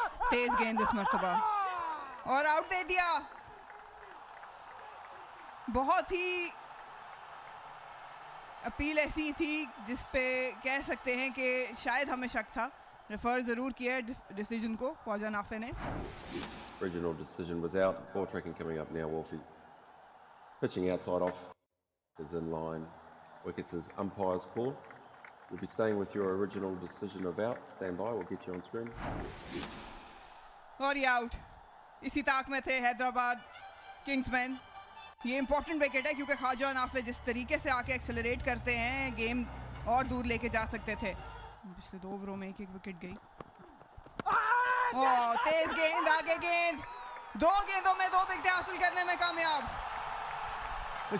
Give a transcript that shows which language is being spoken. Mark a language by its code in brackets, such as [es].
[hi] तेज गेंद इस मर्तबा और आउट दे दिया। बहुत ही अपील ऐसी थी जिसपे कह सकते हैं कि शायद हमें शक था। रेफर जरूर किया डिसीजन को ख्वाजा नाफे ने। [en] Original decision was out. Ball tracking coming up now. Wolfie pitching outside off is in line. Wickets is umpire's call. You'll be staying with your original decision of out. Stand by. We'll get you on screen. [hi] और ये out. इसी ताक में थे Hyderabad Kingsman. ये important wicket है क्योंकि ख्वाजा नाफे जिस तरीके से आके एक्सेलरेट करते हैं गेम और दूर लेके जा सकते थे। पिछले 2 ओवरों में एक विकेट गई। तेज गेंद, आगे गेंद, 2 गेंदों में 2 विकेट हासिल करने में कामयाब।